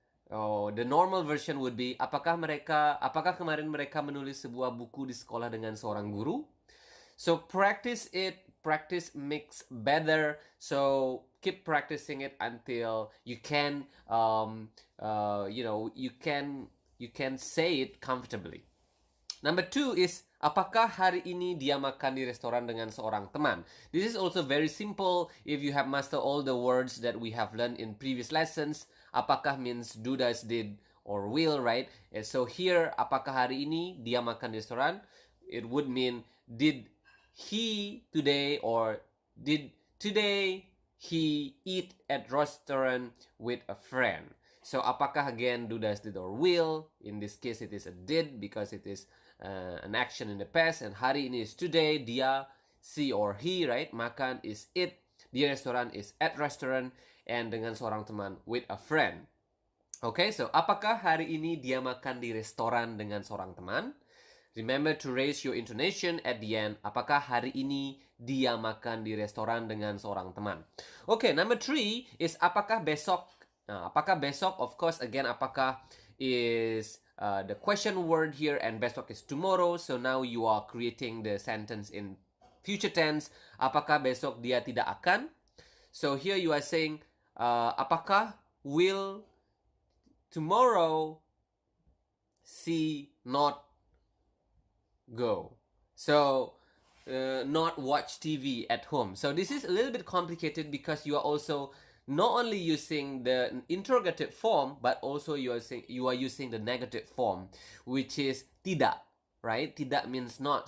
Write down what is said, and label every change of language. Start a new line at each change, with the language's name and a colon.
English: Oh, the normal version would be,
Indonesian: apakah kemarin mereka menulis sebuah buku di sekolah dengan seorang guru?
English: So practice it, practice makes better. So keep practicing it until you can, you can say it comfortably. Number two is,
Indonesian: apakah hari ini dia makan di restoran dengan seorang teman?
English: This is also very simple if you have mastered all the words that we have learned in previous lessons. Apakah means do, does, did, or will, right? And so here,
Indonesian: apakah hari ini dia makan di restoran?
English: It would mean, did he today, or did today he eat at restaurant with a friend? So apakah again do, does, did, or will? In this case it is a did because it is an action in the past, and
Indonesian: hari ini
English: is today, dia, she or he, right? Makan is it,
Indonesian: di restoran
English: is at restaurant, and
Indonesian: dengan seorang teman
English: with a friend. Okay, so
Indonesian: apakah hari ini dia makan di restoran dengan seorang teman?
English: Remember to raise your intonation at the end.
Indonesian: Apakah hari ini dia makan di restoran dengan seorang teman?
English: Okay, number three is
Indonesian: apakah besok? Apakah besok?
English: Of course, again, apakah is the question word here, and besok is tomorrow. So now you are creating the sentence in future tense.
Indonesian: Apakah besok dia tidak akan?
English: So here you are saying, apakah will tomorrow she not go? So not watch TV at home. So this is a little bit complicated because you are also not only using the interrogative form, but also you are using the negative form, which is tidak, right? Tidak means not.